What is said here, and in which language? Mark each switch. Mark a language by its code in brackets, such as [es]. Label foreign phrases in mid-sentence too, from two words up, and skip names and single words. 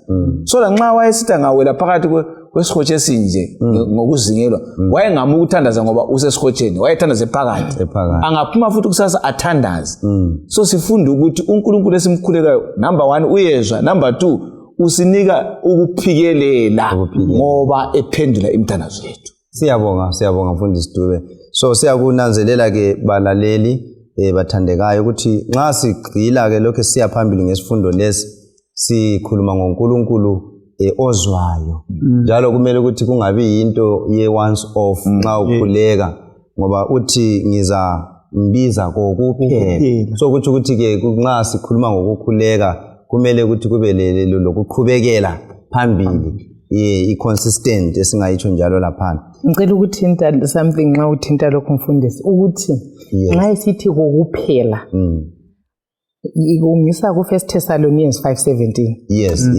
[nd] So la nxa wayesitha ngawela phakathi kwesihotshe esinje ngokuzingelwa wayengama ukuthandaza ngoba usesikhotsheni, wayethandaza ephakathi. Angaphuma futhi kusasa athandaze. So sifunda ukuthi uNkulunkulu esimkhulekayo, number 1 uyezwa, number 2 usinika ukuphikelela ngoba ephendula imithandazo yethu. Siyabonga mfundisi Dube. So siyakunanzelela ke balaleli bathandekayo ukuthi nxa sigcila ke lokho siya phambili ngesifundo lesi sikhuluma ngoNkulunkulu ozwayo. Njalo kumele ukuthi kungabi into ye [en] once off [nd] nxa ukhuleka, ngoba uthi ngizambiza kokuphela. So kuthi ukuthi ke nxa sikhuluma ngokukhuleka kumele ukuthi kube lokuqhubekela phambili, i-consistent esingayitsho njalo laphana. Ngicela ukuthinta something nxa uthinta lokho mfundisi ukuthi nxa isithi kokuphela ngisa ku 1 Thessalonians 5:17.